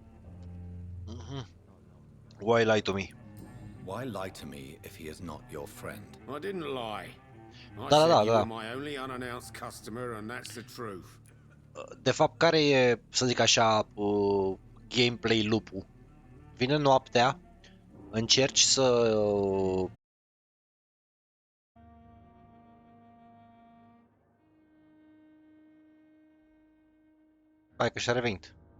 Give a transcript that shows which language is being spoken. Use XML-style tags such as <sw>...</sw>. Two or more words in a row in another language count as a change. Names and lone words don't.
<en>Why lie to me? Why lie to me if he is not your friend? I didn't lie. I</en> <ro>Da, da,</ro> <en>said</en> <ro>da,</ro> <en>you</en> <ro>da.</ro> <en>were my only unannounced customer, and that's the truth.</en> <ro>De fapt, care e, să zic așa,</ro> <en>gameplay loop-ul?</en> <ro>Vine noaptea, încerci să... Hai că și-a revenit.</ro>